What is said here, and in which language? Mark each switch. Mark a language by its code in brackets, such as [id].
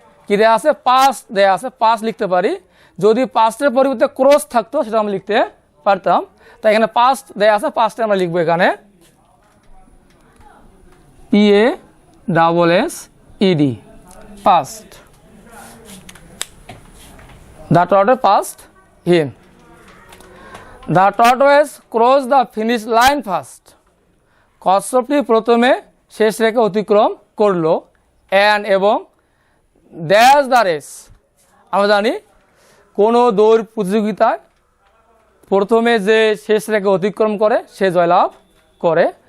[bn] কি দেয়া আছে, পাস্ট দেয়া আছে, পাস্ট লিখতে পারি। যদি পাস্টের পরিবর্তে ক্রস থাকতো সেটা আমরা লিখতে পারতাম। তাই এখানে পাস্ট দেয়া আছে, পাস্টে আমরা লিখবো এখানে PASSED, past. [en] The tortoise passed him. The tortoise crossed the finish line first. [bn] কচ্ছপটি প্রথমে শেষ রেখা অতিক্রম করলো, and এবং [en] dash the race। [bn] আমরা জানি কোনো দৌড় প্রতিযোগিতায় প্রথমে যে শেষ রেখা অতিক্রম করে সে জয়লাভ করে।